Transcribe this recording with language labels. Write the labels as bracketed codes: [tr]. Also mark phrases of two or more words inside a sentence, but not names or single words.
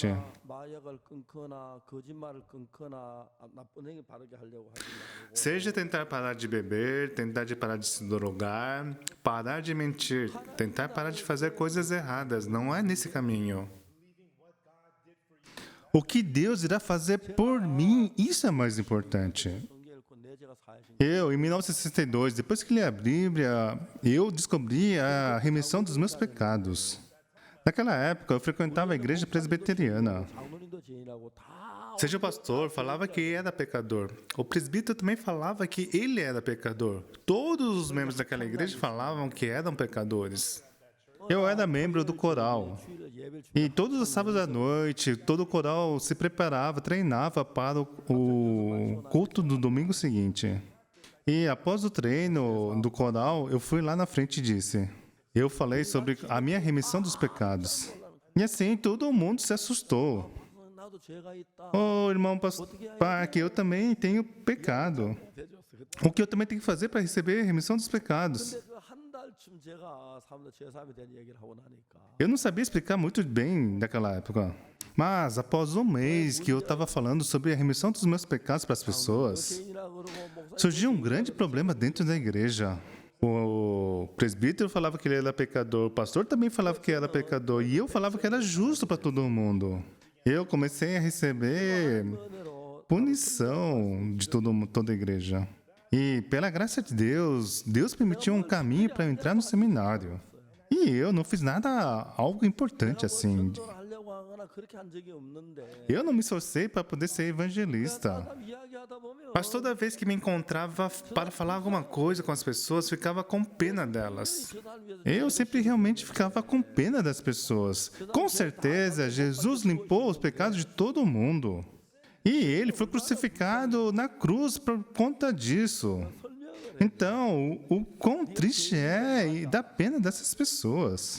[ko] 마약을 끊거나 거짓말을 끊거나 나쁜 행위 바르게 하려고 하지 말고 [pt] Seja tentar parar de beber, tentar de parar de se drogar, parar de mentir, tentar parar de fazer coisas erradas, não é nesse caminho. O que Deus irá fazer por mim, isso é mais importante. [ko] 성경 읽고 내 죄가 사하신 [pt] Eu, em 1962, depois que li a Bíblia, eu descobri a remissão dos meus pecados. Naquela época, eu frequentava a igreja presbiteriana. [ko] 장로님도 죄인이라고 다 [pt] Seja o pastor, falava que era pecador. O presbítero também falava que ele era pecador. Todos os membros daquela igreja falavam que eram pecadores. Eu era membro do coral. [ko] 주일을 예배를 [pt] E todos os sábados à noite, todo o coral se preparava, treinava para o culto do domingo seguinte. E após o treino do coral, eu fui lá na frente e disse: eu falei sobre a minha remissão dos pecados. E assim todo mundo se assustou. [ko] 나도 죄가 있다. [pt] Oh, irmão Park, eu também tenho pecado. O que eu também tenho que fazer para receber a remissão dos pecados? [ko] 근데 그 한 달쯤 제가 사람들 죄 사함에 대한 얘기를 하고 나니까 [pt] Eu não sabia explicar muito bem naquela época. Mas após um mês que eu estava falando sobre a remissão dos meus pecados para as pessoas, [ko] 죄인이라 그러고 목사님 [pt] surgiu um grande problema dentro da igreja. O presbítero falava que ele era pecador, o pastor também falava que era pecador, e eu falava que era justo para todo mundo. Eu comecei a receber [ko] 은혜로 [pt] punição de toda a igreja. E pela graça de Deus, Deus permitiu um caminho para eu entrar no seminário. E eu não fiz nada, algo importante assim. [ko] 전도를 하려고 하거나 그렇게 한 적이 없는데 [pt] Eu não me esforcei para poder ser evangelista. [ko] 사람 이야기하다 보면 [pt] Mas toda vez que me encontrava para falar alguma coisa com as pessoas, ficava com pena delas. [ko] 그 사람 위해서 [pt] Eu sempre realmente ficava com pena das pessoas. Com certeza, Jesus limpou os pecados de todo mundo. E ele foi crucificado na cruz por conta disso. Então, o quão triste é e dá pena dessas pessoas.